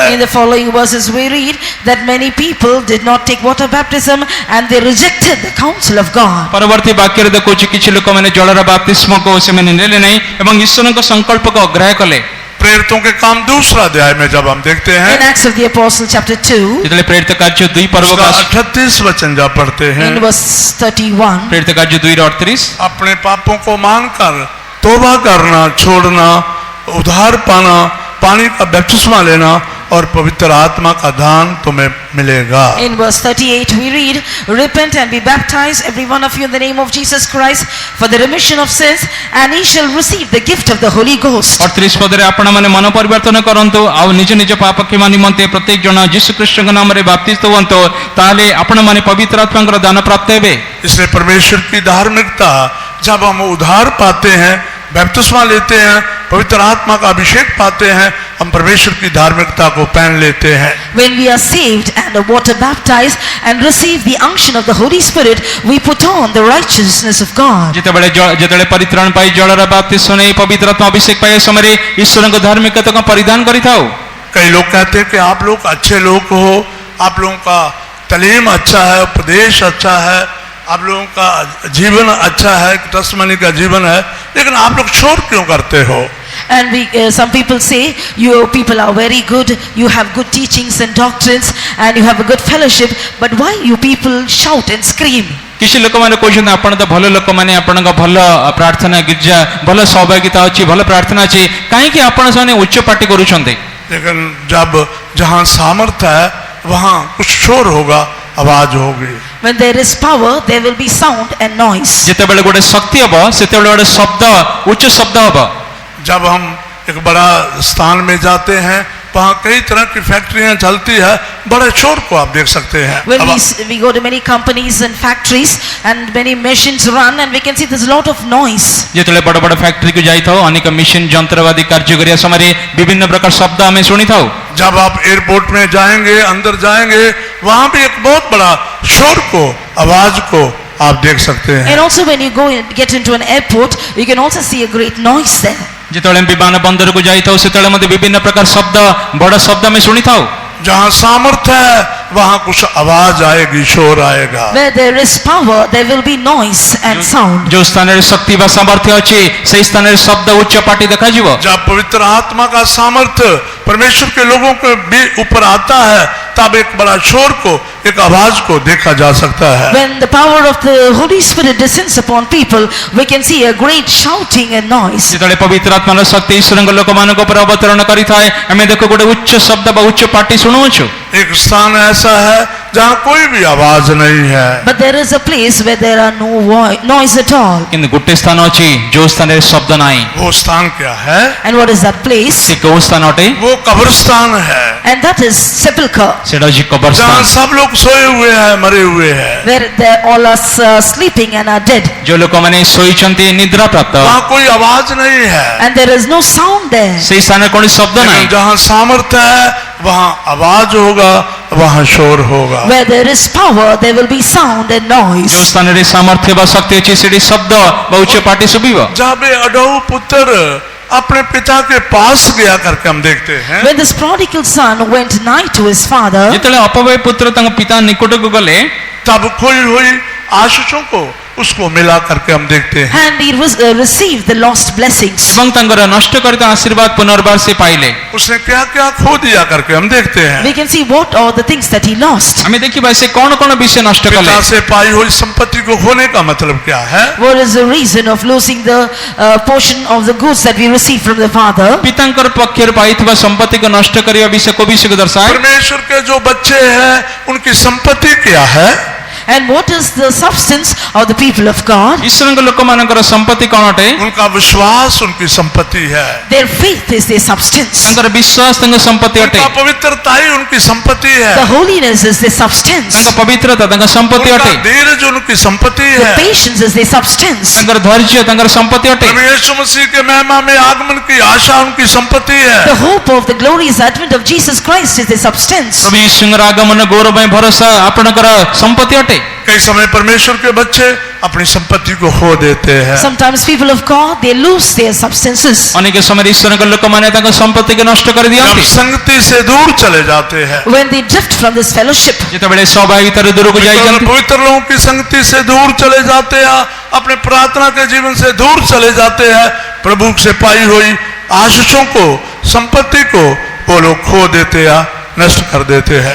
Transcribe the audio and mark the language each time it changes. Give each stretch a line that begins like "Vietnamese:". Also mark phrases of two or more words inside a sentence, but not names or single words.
English: In the following verses we read that many people did not take water baptism and they rejected the counsel of God.
Odia: ପରବର୍ତ୍ତୀ ବାକ୍ୟରେ ଦେଖୁଛି କିଛି ଲୋକମାନେ ଜଳର ବାପ୍ତିସ୍ମକୁ ସେମାନେ ନେଲେ ନାହିଁ ଏବଂ ଈଶ୍ୱରଙ୍କ ସଂକଳ୍ପକୁ ଅଗ୍ରାହ୍ୟ କଲେ।
Hindi: प्रेरितों के काम 2 अध्याय में जब हम देखते
English: In
Hindi: हैं
English: Acts of the Apostle chapter 2
Odia: ଯେତେବେଳେ ପ୍ରେରିତ କାର୍ଯ୍ୟ 2 ପର୍ବ
Hindi: उसका 38 वचन जब पढ़ते हैं,
English: in verse 31,
Odia: ପ୍ରେରିତ କାର୍ଯ୍ୟ 2:38
Hindi: अपने पापों को मानकर तौबा करना, छोड़ना, उद्धार पाना, पानी का बपतिस्मा लेना और पवित्र आत्मा का दान तुम्हें मिलेगा।
English: in verse 38 we read, repent and be baptized every one of you in the name of Jesus Christ for the remission of sins, and ye shall receive the gift of the Holy Ghost.
Odia: 38 ପଦରେ ଆପଣମାନେ ମନ ପରିବର୍ତ୍ତନ କରନ୍ତୁ ଆଉ ନିଜ ନିଜ ପାପ କ୍ଷମା ନିମନ୍ତେ ପ୍ରତ୍ୟେକ ଜଣ ଯୀଶୁ ଖ୍ରୀଷ୍ଟଙ୍କ ନାମରେ ବାପ୍ତିସ୍ମ ହୁଅନ୍ତୁ, ତାହେଲେ ଆପଣମାନେ ପବିତ୍ର ଆତ୍ମାଙ୍କର ଦାନ ପ୍ରାପ୍ତ ହେବେ।
Hindi: इसलिए परमेश्वर की धार्मिकता जब हम उद्धार पाते हैं, बपतिस्मा लेते हैं, पवित्र आत्मा का अभिषेक पाते हैं, हम परमेश्वर की धार्मिकता को पहन लेते हैं।
English: When we are saved and are water baptized and receive the unction of the Holy Spirit, we put on the righteousness of God.
Odia: ଯେତେବେଳେ ପରିତ୍ରାଣ ପାଇ ଜଳର ବାପ୍ତିସ୍ମ ନେଇ ପବିତ୍ର ଆତ୍ମା ଅଭିଷେକ ପାଇବା ସମୟରେ ଈଶ୍ୱରଙ୍କ ଧାର୍ମିକତାକୁ ପରିଧାନ କରିଥାଉ।
Hindi: कई लोग कहते हैं कि आप लोग अच्छे लोग हो, आप लोगों का तालीम अच्छा है, उपदेश अच्छा है, आप लोगों का जीवन अच्छा है, टेस्टिमनी का जीवन है, लेकिन आप लोग शोर क्यों करते हो?
English: And some people say, you people are very good, you have good teachings and doctrines, and you have a good fellowship, but why you people shout and scream?
Odia: କିଛି ଲୋକମାନେ କହୁଛନ୍ତି ଆପଣ ତ ଭଲ ଲୋକମାନେ, ଆପଣଙ୍କ ଭଲ ପ୍ରାର୍ଥନା ଗିର୍ଜା ଭଲ ସହଭାଗିତା ଅଛି, ଭଲ ପ୍ରାର୍ଥନା ଅଛି, କାହିଁକି ଆପଣ ସେମାନେ ଉଚ୍ଚ ପାଟି କରୁଛନ୍ତି?
Hindi: लेकिन जब जहाँ सामर्थ्य है वहाँ कुछ शोर होगा, आवाज होगी।
English: When there is power, there will be sound and noise.
Odia: ଯେତେବେଳେ ଗୋଟେ ଶକ୍ତି ହବ ସେତେବେଳେ ଗୋଟେ ଶବ୍ଦ, ଉଚ୍ଚ ଶବ୍ଦ ହବ।
Hindi: जब हम एक बड़ा स्थान में जाते हैं, वहाँ कई तरह की फैक्ट्रियाँ चलती है, बड़े शोर को आप देख सकते हैं।
English: When we go to many companies and factories and many machines run, and we can see there's a lot of noise.
Odia: ଯେତେବେଳେ ବଡ଼ ବଡ଼ ଫ୍ୟାକ୍ଟ୍ରି କୁ ଯାଇଥାଉ ଅନେକ ମେସିନ ଯନ୍ତ୍ରବାଦୀ କାର୍ଯ୍ୟ କରିବା ସମୟରେ ବିଭିନ୍ନ ପ୍ରକାର ଶବ୍ଦ ଆମେ ଶୁଣିଥାଉ।
Hindi: जब आप एयरपोर्ट में जाएंगे, अंदर जाएंगे, वहाँ भी एक बहुत बड़ा शोर को, आवाज को आप देख सकते हैं।
English: And also when you go and get into an airport, you can also see a great noise there.
Odia: ଯେତେବେଳେ ବିମାନ ବନ୍ଦରକୁ ଯାଇଥାଉ ସେତେବେଳେ ମଧ୍ୟ ବିଭିନ୍ନ ପ୍ରକାର ଶବ୍ଦ, ବଡ଼ ଶବ୍ଦ ଆମେ ଶୁଣିଥାଉ।
Hindi: जहाँ सामर्थ्य है वहाँ कुछ आवाज आएगी, शोर आएगा।
English: Where there is power, there will be noise and sound.
Odia: जो ସ୍ଥାନରେ ଶକ୍ତି ବା ସାମର୍ଥ୍ୟ ଅଛି ସେହି ସ୍ଥାନରେ ଶବ୍ଦ ଉଚ୍ଚ ପାଟି ଦେଖାଯିବ।
Hindi: जब पवित्र आत्मा का सामर्थ्य परमेश्वर के लोगों के भी ऊपर आता है, तब एक बड़ा शोर को, एक आवाज को देखा जा सकता है।
English: When the power of the Holy Spirit descends upon people, we can see a great shouting and noise.
Odia: ଯେତେବେଳେ ପବିତ୍ର ଆତ୍ମାର ଶକ୍ତି ଈଶ୍ୱରଙ୍କ ଲୋକମାନଙ୍କ ଉପରେ ଅବତରଣ କରିଥାଏ ଆମେ ଦେଖୁ ଗୋଟେ ଉଚ୍ଚ ଶବ୍ଦ ବା ଉଚ୍ଚ ପାଟି ଶୁଣୁଛୁ।
Hindi: एक स्थान ऐसा है जहाँ कोई भी आवाज नहीं है,
English: But there is a place where there are no noise at all.
Odia: କିନ୍ତୁ ଗୋଟେ ସ୍ଥାନ ଅଛି ଯୋଉ ସ୍ଥାନରେ ଶବ୍ଦ ନାହିଁ।
Hindi: वो स्थान क्या है?
English: And what is that place?
Odia: ସେ କୋଉ ସ୍ଥାନ ଅଟେ?
Hindi: वो कब्रिस्तान है,
English: And that is sepulchre,
Odia: ସେଟା ହେଉଛି କବରସ୍ଥାନ,
Hindi: जहाँ सब लोग सोए हुए हैं, मरे हुए हैं।
English: where they all are sleeping and are dead.
Odia: ଯୋଉ ଲୋକମାନେ ଶୋଇଛନ୍ତି ନିଦ୍ରା ପ୍ରାପ୍ତ,
Hindi: वहाँ कोई आवाज नहीं है,
English: And there is no sound there.
Odia: ସେଇ ସ୍ଥାନରେ କୌଣସି ଶବ୍ଦ ନାହିଁ।
Hindi: लेकिन जहाँ सामर्थ्य है वहाँ आवाज होगा, वहाँ शोर होगा।
English: Where there is power, there will be sound and
Odia: ଯୋଉ
English: noise.
Odia: ସ୍ଥାନରେ ସାମର୍ଥ୍ୟ ବା ଶକ୍ତି ଅଛି ସେଠି ଶବ୍ଦ ବା ଉଚ୍ଚ ପାଟି ଶୁଭିବ।
Hindi: जहाँ पे अडऊ पुत्र अपने पिता के पास गया करके हम देखते हैं।
English: When this prodigal son went nigh to his father,
Odia: ଯେତେବେଳେ ଅପବୟ ପୁତ୍ର ତାଙ୍କ ପିତା ନିକଟକୁ ଗଲେ
Hindi: तब खोई हुई आशीषों को उसको मिला करके हम देखते हैं।
English: and he received the lost blessings.
Odia: ଏବଂ ତାଙ୍କର ନଷ୍ଟ କରିଥିବା ଆଶୀର୍ବାଦ ପୁନର୍ବାର ସେ ପାଇଲେ।
Hindi: उसने क्या क्या खो दिया करके हम देखते हैं।
English: We can see what are the things that he lost.
Odia: ଆମେ ଦେଖିବା ସେ କଣ କଣ ବିଷୟ ନଷ୍ଟ କଲେ।
Hindi: पिता से पाई हुई संपत्ति को खोने का मतलब क्या है?
English: What is the reason of losing the portion of the goods that we receive from the father?
Odia: ପିତାଙ୍କର ପକ୍ଷରୁ ପାଇଥିବା ସମ୍ପତ୍ତିକୁ ନଷ୍ଟ କରିବା ବିଷୟ କୋ ବିଷୟକୁ ଦର୍ଶାଏ।
Hindi: परमेश्वर के जो बच्चे हैं उनकी संपत्ति क्या है?
English: And what is the substance of the people of God?
Odia: ଈଶ୍ୱରଙ୍କ ଲୋକମାନଙ୍କର ସମ୍ପତ୍ତି କଣ ଅଟେ?
Hindi: उनका विश्वास उनकी संपत्ति है।
English: Their faith is their substance.
Odia: ତାଙ୍କର ବିଶ୍ୱାସ ତାଙ୍କ ସମ୍ପତ୍ତି ଅଟେ।
Hindi: उनका पवित्रता ही उनकी संपत्ति है।
English: The holiness is their substance.
Odia: ତାଙ୍କ ପବିତ୍ରତା ତାଙ୍କ ସମ୍ପତ୍ତି
Hindi: उनका
Odia: ଅଟେ।
Hindi: धीरज उनकी संपत्ति
English: The
Hindi: है।
English: patience is their substance.
Odia: ତାଙ୍କର ଧୈର୍ଯ୍ୟ ତାଙ୍କର ସମ୍ପତ୍ତି ଅଟେ।
Hindi: प्रभु यीशु मसीह के महिमा में आगमन की आशा उनकी संपत्ति है।
English: The hope of the glorious advent of Jesus Christ is their substance.
Odia: ପ୍ରଭୁ ଯୀଶୁଙ୍କର ଆଗମନ ଗୌରବ ପାଇଁ ଭରସା ଆପଣଙ୍କର ସମ୍ପତ୍ତି ଅଟେ।
Hindi: कई समय परमेश्वर के बच्चे अपनी संपत्ति को खो देते हैं।
English: Sometimes people of God, they lose their substances.
Odia: ଅନେକ ସମୟରେ ଈଶ୍ୱରଙ୍କ ଲୋକମାନେ ତାଙ୍କ ସମ୍ପତ୍ତିକୁ ନଷ୍ଟ
Hindi: जब
Odia: କରିଦିଅନ୍ତି।
Hindi: संगति से दूर चले जाते हैं,
English: When they drift from this fellowship,
Odia: ଯେତେବେଳେ ସହଭାଗିତାରୁ ଦୂରକୁ ଯାଇଛନ୍ତି,
Hindi: पवित्र लोगों की संगति से दूर चले जाते हैं, अपने प्रार्थना के जीवन से दूर चले जाते हैं, प्रभु से पाई हुई आशीषों को, संपत्ति को वो लोग खो देते हैं, नष्ट कर देते हैं।